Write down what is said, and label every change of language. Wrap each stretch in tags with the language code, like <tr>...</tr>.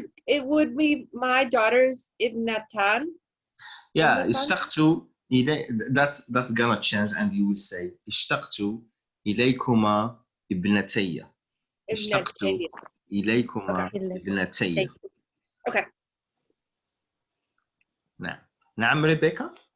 <en>It would be my daughters ابنتان.</en> <ar>Yeah, اشتقت إلي.</ar> <en>That's gonna change, and you will say</en> <ar>اشتقت إليكما ابنتي. اشتقت إليكما ابنتي.</ar> <en>Okay.</en> <ar>نعم. نعم ريبيكا.</ar>